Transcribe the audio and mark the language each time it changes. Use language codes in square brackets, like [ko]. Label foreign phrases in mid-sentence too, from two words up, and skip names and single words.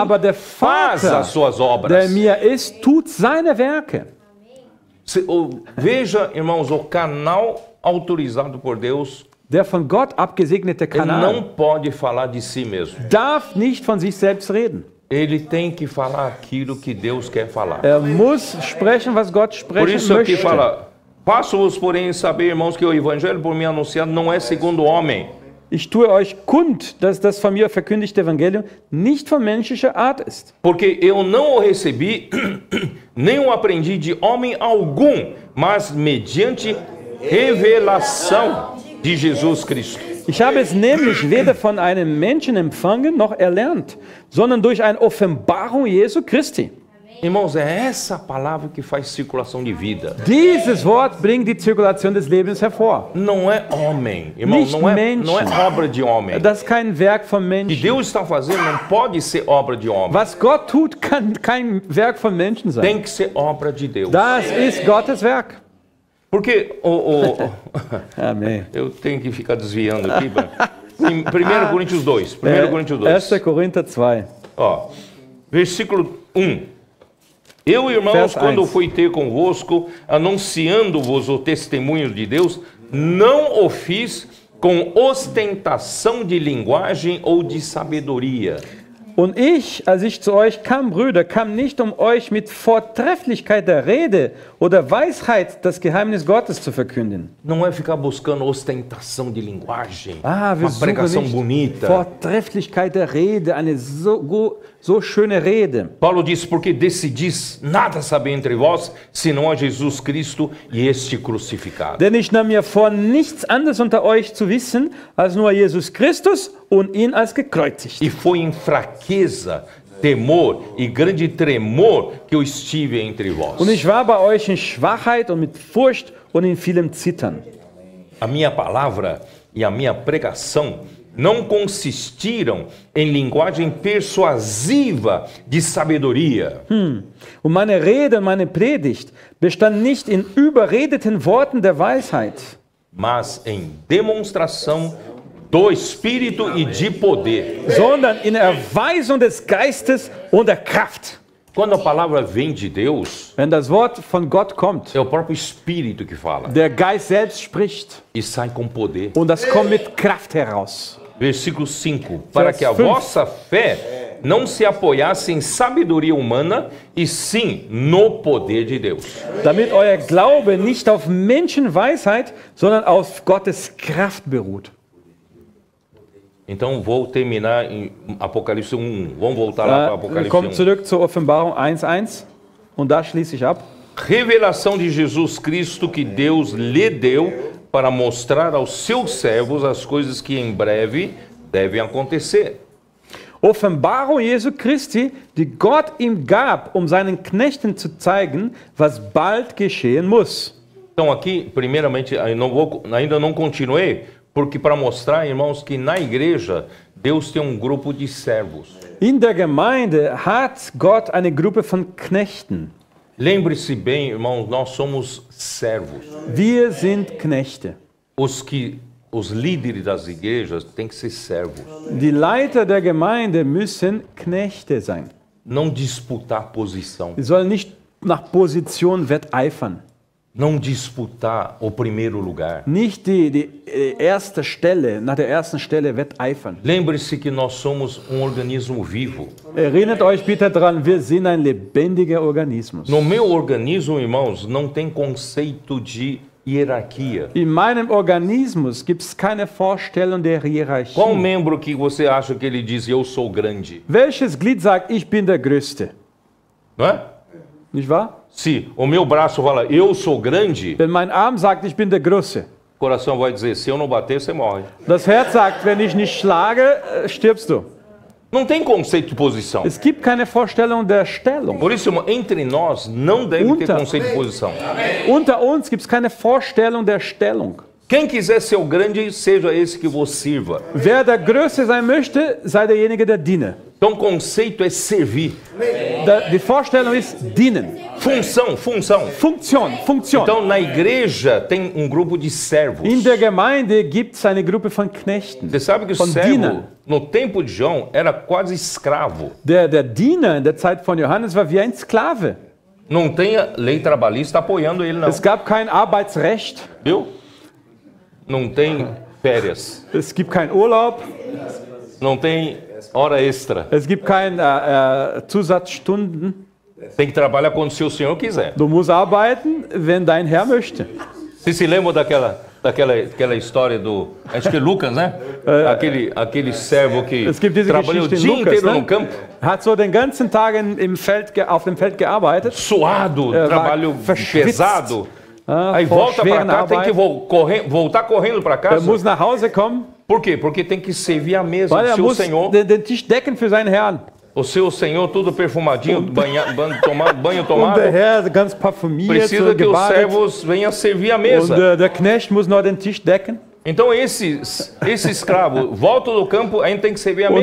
[de] Aber der [pt] faz [de] Vater, [pt] as suas [de] der [pt] obras. [de] mir ist, tut seine Werke. [pt] Veja, irmãos, o canal autorizado por Deus [de] Der von Gott abgesegnete [pt] ele não [de] Kanal [pt] pode falar de si mesmo. [de] darf nicht von sich selbst reden. [pt] Ele tem que falar aquilo que Deus quer falar. [de] Muss sprechen, was Gott [pt] Por [de] sprechen [pt] isso aqui [de] möchte. [pt] fala: Faço-vos, porém, saber, irmãos, que o evangelho por mim anunciado não é segundo o homem. [de] Ich tue euch kund, dass das von mir verkündigte Evangelium nicht von menschlicher Art ist. [pt] Porque eu não o recebi, nem o aprendi de homem algum, mas mediante revelação de Jesus Cristo. [de] Ich habe es nämlich weder von einem Menschen empfangen noch erlernt, sondern durch eine Offenbarung Jesu Christi. [pt] Irmãos, é essa palavra que faz circulação de vida. [de] Dieses Wort bringt die Zirkulation des Lebens hervor. [pt] Não é homem, irmão, [de] Nicht [pt] não é [de] Menschen. [pt] obra de homem. [de] Das ist kein Werk von [pt] O que [de] Menschen. [pt] Deus está fazendo não pode ser obra de homem. [de] Was Gott tut, kann kein Werk von Menschen sein. [pt] Tem que ser obra de Deus. [de] Das ist Gottes Werk. [pt] Porque Amém. eu tenho que ficar desviando aqui. Em 1 Coríntios 2. 1 Coríntios 2. [de] 1. Korinther 2. [pt] Ó, versículo 1. Eu, irmãos, [de] Vers [pt] quando [de] 1. [pt] fui ter convosco, anunciando-vos o testemunho de Deus, não o fiz com ostentação de linguagem ou de sabedoria. [de] Und ich, als ich zu euch kam, Brüder, kam nicht, um euch mit Vortrefflichkeit der Rede oder Weisheit das Geheimnis Gottes zu verkünden. [pt] Não é ficar buscando ostentação de linguagem, [de] Wir [pt] uma pregação [de] suchen nicht [pt] bonita. [de] Vortrefflichkeit der Rede, eine so schöne Rede. [pt] Paulo diz, porque decidis nada saber entre vós, senão a Jesus Cristo e este crucificado. [de] Denn ich nahm mir vor, nichts anderes unter euch zu wissen, als nur Jesus Christus und ihn als gekreuzigt. [pt] E foi em fraqueza, temor e grande tremor que eu estive entre vós. [de] Und ich war bei euch in Schwachheit und mit Furcht und in vielem Zittern. [pt] A minha palavra e a minha pregação não consistiram em linguagem persuasiva de sabedoria. [de] Und meine Rede und meine Predigt bestand nicht in überredeten Worten der Weisheit, [pt] mas em demonstração do Espírito e de poder. [de] sondern in Erweisung des Geistes und der Kraft. [pt] Quando a palavra vem de Deus, [de] Wenn das Wort von Gott kommt, [pt] é o próprio Espírito que fala [de] der Geist selbst spricht [pt] e sai com poder. [de] und das kommt mit Kraft heraus. [pt] Versículo 5. Para que a cinco. vossa fé não se apoiasse em sabedoria humana, e sim no poder de Deus. [de] Damit euer Glaube nicht auf Menschenweisheit, sondern auf Gottes Kraft beruht. [pt] Então vou terminar em Apocalipse 1. Vamos voltar lá para Apocalipse [de] Kommt [pt] 1. [de] zurück zur Offenbarung 1,1 und da schließe ich ab. [pt] Revelação de Jesus Cristo que Deus lhe deu para mostrar aos seus servos as coisas que em breve devem acontecer. [de] Offenbarung Jesu Christi, die Gott ihm gab, seinen Knechten zu zeigen, was bald geschehen muss. [pt] Então aqui, primeiramente, ainda não continuei, porque para mostrar, irmãos, que na igreja Deus tem um grupo de servos. [de] In der Gemeinde hat Gott eine Gruppe von Knechten. [pt] Lembre-se bem, irmãos, nós somos servos. [de] Wir sind Knechte. [pt] Os líderes das igrejas têm que ser servos. [de] Die Leiter der Gemeinde müssen Knechte sein. [pt] Não disputar posição. [de] Sie sollen nicht nach Position wetteifern. [pt] Não disputar o primeiro lugar. [de] Nicht die erste Stelle, nach der ersten Stelle wetteifern. [pt] Lembre-se que nós somos um organismo vivo. [de] Erinnert euch bitte daran, wir sind ein lebendiger Organismus. [pt] No meu organismo, irmãos, não tem conceito de hierarquia. [de] In meinem Organismus gibt es keine Vorstellung der Hierarchie. [pt] Qual membro que você acha que ele diz eu sou grande? [de] Welches Glied sagt, ich bin der Größte? [pt] Não é? [de] Nicht wahr? [pt] Se o meu braço fala eu sou grande, [de] Wenn mein Arm sagt, ich bin der Große. [pt] o coração vai dizer se eu não bater, você morre. [de] Das Herz sagt, wenn ich nicht schlage, stirbst du. [pt] Não tem conceito de posição. [de] Es gibt keine Vorstellung der Stellung. [pt] Por isso, irmão, entre nós não deve ter conceito de posição. [de] Unter uns gibt es keine Vorstellung der Stellung. [pt] Quem quiser ser o grande, seja esse que vos sirva. [de] Wer der Größte sein möchte, sei derjenige, der diene. [pt] Então, conceito é servir. [de] Die Vorstellung ist dienen. [pt] Função. [de] Funktion. [pt] Então, na igreja tem um grupo de servos. [de] In der Gemeinde gibt es eine Gruppe von Knechten. [pt] Você sabe que o [de] Von [pt] servo, [de] Dienern. [pt] no tempo de João, era quase escravo. [de] Der Diener in der Zeit von Johannes war wie ein Sklave. [pt] Não tem a lei trabalhista apoiando ele, não. [de] Es gab kein Arbeitsrecht. [pt] Viu? Não tem férias. [de] Es gibt keinen Urlaub. [pt] Não tem hora extra. [de] Es gibt keine Zusatzstunden. [pt] Tem que trabalhar quando o seu senhor quiser. [de] Du musst arbeiten, wenn dein Herr möchte. [pt] Você se lembra daquela história do... Acho que é Lucas, né? Aquele servo que [de] Es gibt diese [pt] trabalhou o [de] Geschichte [pt] dia [de] in Lukas, [pt] inteiro no [de] ne? [pt] campo. [de] Hat so den ganzen Tag auf dem Feld gearbeitet. [pt] Suado, [de] war [pt] trabalho [de] verschwitzt. [pt] pesado. Aí [de] vor [pt] volta para [de] schweren [pt] cá, tem que [de] Arbeit. [pt] voltar correndo para [de] Er [pt] casa. [de] muss nach Hause kommen, [pt] Por quê? Porque tem que servir a mesa [de] weil [pt] do [de] er [pt] seu [de] muss [pt] senhor. [de] den Tisch decken für seinen Herrn. [pt] O seu senhor tudo perfumadinho, banho [de] Und [pt] tomado. [de] der Herr ganz parfümiert, [pt] Precisa que os [de] gebadet. [pt] servos venham servir a [de] Und [pt] mesa. [de] der Knecht muss noch den Tisch decken. [pt] Então esse escravo volta do campo, a gente tem que servir a